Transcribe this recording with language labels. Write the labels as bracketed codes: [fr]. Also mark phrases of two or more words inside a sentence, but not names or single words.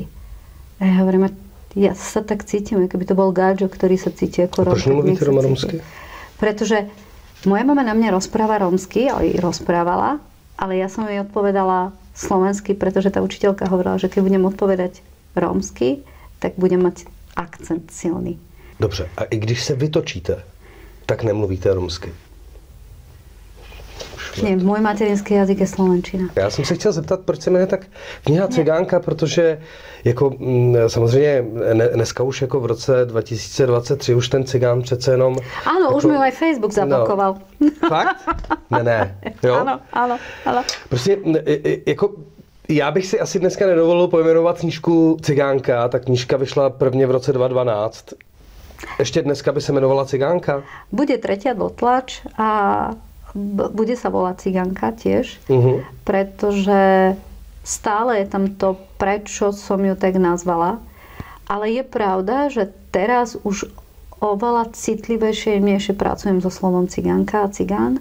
[sk] A ja hovorím, ja sa tak cítim, keby to bol Gáďo, ktorý sa cíti ako Rómka. [cs] Prečo nemluvíte rómsky? [sk] Pretože moja mama na mňa rozpráva rómsky, ale rozprávala, ale ja som jej odpovedala slovensky, pretože tá učiteľka hovorila, že keď budem odpovedať rómsky, tak budem mať akcent silný. [cs] Dobře, a i když se vytočíte, tak nemluvíte rómsky? [sk] Nie, môj materinský jazyk je slovenčina. [cs] Já jsem se chtěl zeptat, proč se jmenuje tak kniha Cigánka, protože jako samozřejmě dneska už jako v roce 2023 už ten cigán přece jenom... [sk] Áno, [cs] jako, [sk] už mi aj Facebook zablokoval. [cs] No, fakt? Ne. Jo? [sk] Áno. [cs] Prostě jako já bych si asi dneska nedovolil pojmenovat knížku Cigánka, ta knížka vyšla prvně v roce 2012. Ještě dneska by se jmenovala Cigánka? [sk] Bude tretia dotlač a bude sa volať Cigánka tiež, pretože stále je tam to, prečo som ju tak nazvala. Ale je pravda, že teraz už oveľa citlivejšie pracujem so slovom cigánka a cigán.